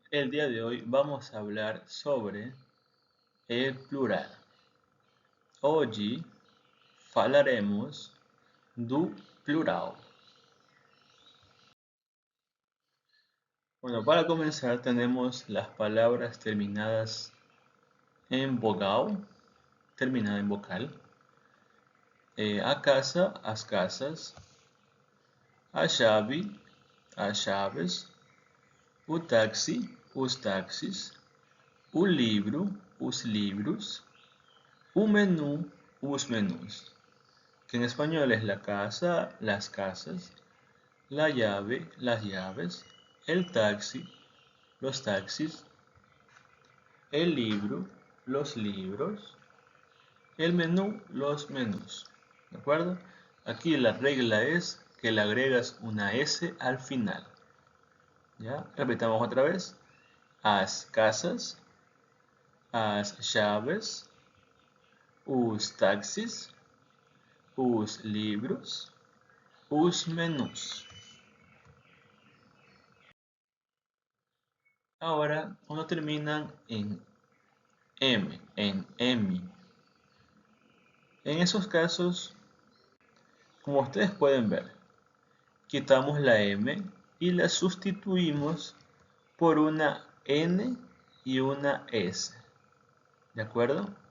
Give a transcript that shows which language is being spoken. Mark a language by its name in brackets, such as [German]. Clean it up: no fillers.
[Spanish] El día de hoy vamos a hablar sobre el plural. [Portuguese] Hoje falaremos do plural. [Spanish] Bueno, para comenzar tenemos las palabras terminadas en vogal, terminada en vocal. [Portuguese] A casa, as casas. A chave, as chaves. O táxi, os táxis. O livro, os livros. O menú, os menús. [Spanish] Que en español es la casa, las casas, la llave, las llaves, el taxi, los taxis, el libro, los libros, el menú, los menús. ¿De acuerdo? Aquí la regla es que le agregas una S al final. ¿Ya? Repitamos otra vez. [Portuguese] As casas, as chaves, os táxis, os livros, os menús. [Spanish] Ahora, cuando terminan en en emi. En esos casos, como ustedes pueden ver, quitamos la M y la sustituimos por una N y una S. ¿De acuerdo?